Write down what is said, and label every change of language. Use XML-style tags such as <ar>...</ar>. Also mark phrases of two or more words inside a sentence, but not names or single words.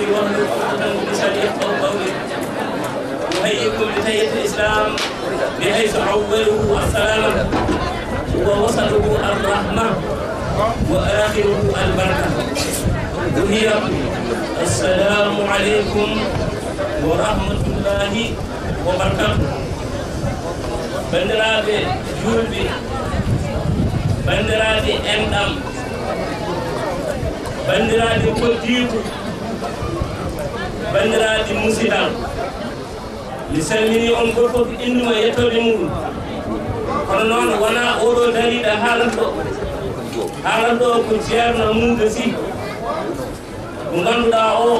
<ar>واحلل عقدة من لساني يفقهوا قولي احييكم بتحية الاسلام بحيث اوله السلام ووسطه الرحمة واخره البركة وهي السلام عليكم ورحمة الله وبركاته.</ar> <ff>بندرابي جولبي بندرابي اندام bandiraɓe koddiku bandiraɓe musidal mi salmini on goto fof innuma yettode muɗum kono noon wona oɗo dariɗo haalata ɗo haalan ɗo ko ceerno Mouda Sy mo ngannduɗaa o</ff>